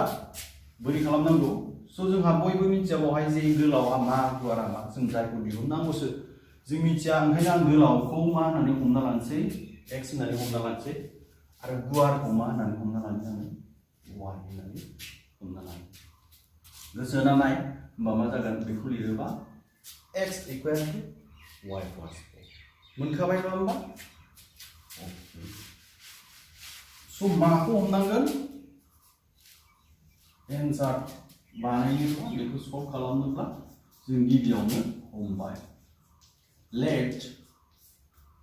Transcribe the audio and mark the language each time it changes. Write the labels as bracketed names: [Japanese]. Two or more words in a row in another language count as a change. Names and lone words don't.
[Bodo] बोरै खालामनांगौ स' जोंहा बयबो मिथिया बावहाय जे गोलावा मा गुवारा मा जों जायखौ दिहुननांगौसो जों मिथिया ओंखायनो आं गोलावखौ मा होननानै हमना लानोसै x होननानै हमना लानोसै आरो गुवारखौ मा होननानै हमना लानो आङो y होननानै हमना लानो गोसो होना नाय होमबा मा जागोन बेखौ लिरोबा [English] x equal to y plus 4 [Bodo] मोनखाबाय नङा होमबा स' माखौ हमनांगोन एन्सार बानायनोब्ला बेखौ सल्भ खालामनोब्ला जों गिबियावनो हमबाय let